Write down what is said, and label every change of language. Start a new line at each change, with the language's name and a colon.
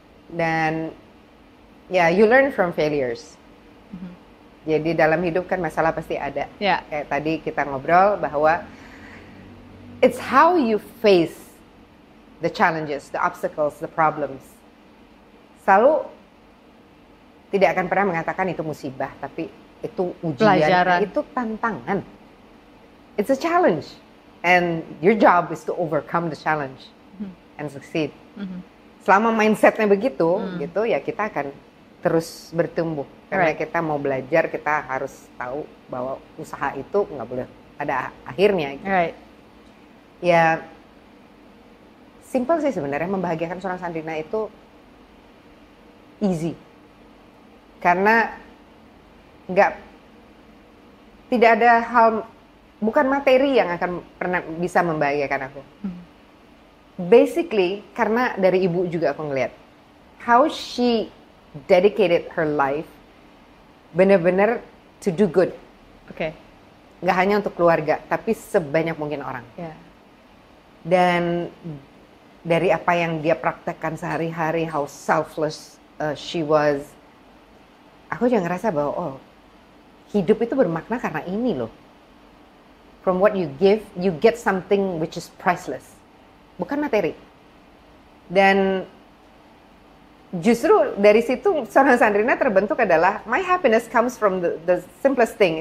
Indonesian: Dan
English: you learn from failures.
Indonesian: Jadi dalam hidup kan masalah pasti ada. Kayak tadi kita ngobrol bahwa
English: it's how you face the challenges, the obstacles, the problems.
Indonesian: Selalu tidak akan pernah mengatakan itu musibah, tapi itu ujian, itu tantangan.
English: It's a challenge. And your job is to overcome the challenge and succeed.
Indonesian: Selama mindsetnya begitu, gitu ya kita akan terus bertumbuh. Karena kita mau belajar, kita harus tahu bahwa usaha itu nggak boleh ada akhirnya. Gitu. Ya, simple sih sebenarnya, membahagiakan seorang Sandrina itu easy. Karena tidak ada hal, bukan materi yang akan pernah bisa membahagiakan aku.
English: Basically,
Indonesian: karena dari ibu juga aku ngeliat
English: how she dedicated her life
Indonesian: benar-benar
English: to do good.
Indonesian: nggak hanya untuk keluarga, tapi sebanyak mungkin orang.
English: Yeah.
Indonesian: Dan dari apa yang dia praktekkan sehari-hari,
English: how selfless she was,
Indonesian: aku juga ngerasa bahwa oh, hidup itu bermakna karena ini loh.
English: From what you give, you get something which is priceless.
Indonesian: Bukan materi. Dan justru dari situ seorang Sandrina terbentuk adalah
English: my happiness comes from the simplest thing.